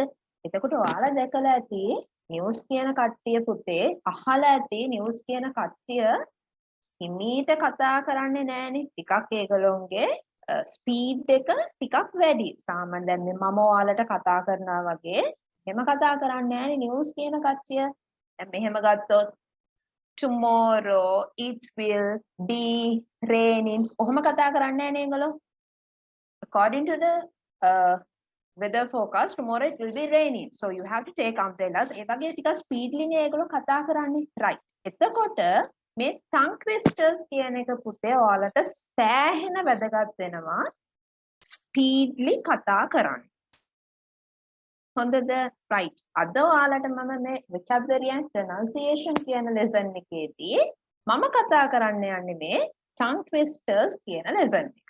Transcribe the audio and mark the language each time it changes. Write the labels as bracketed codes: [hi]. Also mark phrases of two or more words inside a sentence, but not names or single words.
[si] එතකොට ඔයාලා දැකලා ඇති නිවුස් කියන කට්ටිය පුතේ අහලා ඇති නිවුස් කියන කට්ටිය හිමීට කතා කරන්නේ නැහනේ. ටිකක් ඒගොල්ලොන්ගේ ස්පීඩ් එක ටිකක් වැඩි. සාමාන්‍යයෙන් දැන් මම ඔයාලට කතා කරනවා වගේ එහෙම කතා කරන්නේ නැහනේ නිවුස් කියන කට්ටිය. දැන් මෙහෙම ගත්තොත් [en] tomorrow it will be raining. [si] ඔහොම කතා කරන්නේ නැහනේ ඒගොල්ලෝ. [en] According to the weather forecast, tomorrow it will be raining. So you have to take umbrellas. [si] ඒ වගේ ටිකක් ස්පීඩ්ලි නේ ඒගොල්ලෝ කතා කරන්නේ. right. එතකොට මේ [en] tongue twisters [si] කියන එක පුතේ ඔයාලට සෑහෙන වැදගත් වෙනවා ස්පීඩ්ලි කතා කරන්න. හොඳද? right. අද ඔයාලට මම මේ [en] vocabulary and pronunciation [si] කියන lesson එකේදී මම කතා කරන්න යන්නේ මේ [en] tongue twisters [si] කියන lesson එක.